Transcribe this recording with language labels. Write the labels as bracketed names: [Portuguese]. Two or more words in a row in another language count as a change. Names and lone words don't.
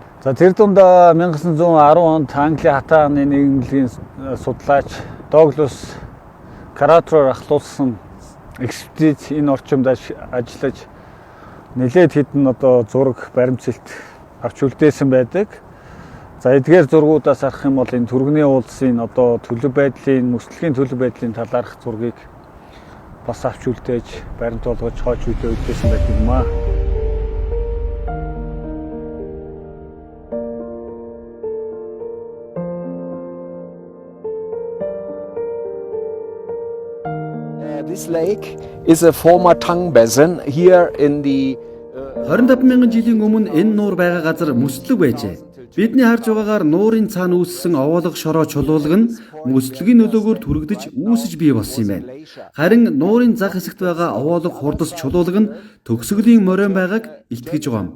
[Mongolian] За тэр дунд 1910 онд Английн хатааны нийгмийн судлаач Доглас Каратроор ахлуулсан экспедиц энэ орчимд ажиллаж нэлээд хэдэн одоо зураг баримтсэлт авч үлдээсэн байдаг. За эдгээр зургуудаас харах юм бол энэ Түргэний уулсын одоо төлөв байдлын, мөслөгийн төлөв байдлын талаарх зургийг бас авч үлдээж баримт болгож хойч үедээ үлдээсэн байдаг юм аа. [English] This lake is a former tongue basin here in the [Mongolian] 25,000 жилийн өмнө энэ нуур байгаа газар мөслөг байжээ. Бидний харж байгаагаар нуурын цаана үүссэн овоолго шороо чулуулга нь мөслөгийн нөлөөгөөр түрэгдэж үүсэж бий болсон юм байна. Харин нуурын зах хэсэгт байгаа овоолго хурдас чулуулга нь төгсгөлийн морин байгааг илтгэж байгаа юм.